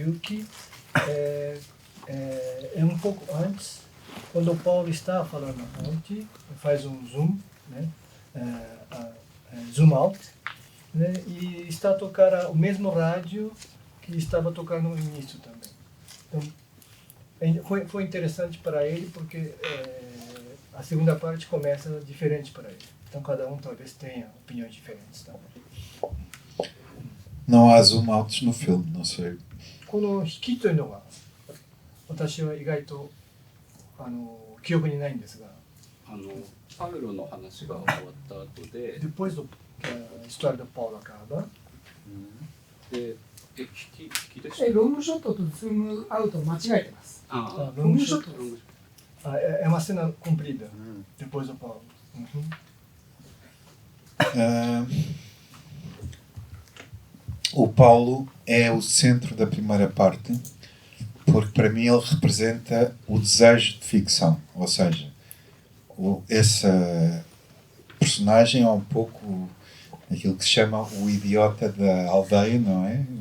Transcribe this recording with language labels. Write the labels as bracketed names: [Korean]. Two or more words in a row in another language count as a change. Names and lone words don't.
[Portuguese] Yuki, é um pouco antes, quando o Paulo está falando na ponte, faz um zoom, né, [English] zoom out, [Portuguese] né, e está a tocar o mesmo rádio que estava tocando no início também. Então, foi interessante para ele porque a segunda parte começa diferente para ele. Então cada um talvez tenha opiniões diferentes também. Não há [English] zoom outs [Portuguese] no filme, não sei. [Japanese] この引きというのが私は意外と記憶にないんですが、パウロの話が終わった後で、 [Portuguese] depois do história do Paulo acaba, [Japanese] で、引きでした。ロングショットとズームアウト間違えてます。あロングショットです。 [Portuguese] é uma cena comprida depois do Paulo. O Paulo é o centro da primeira parte, porque para mim ele representa o desejo de ficção, ou seja, essa personagem é um pouco aquilo que se chama o idiota da aldeia, não é?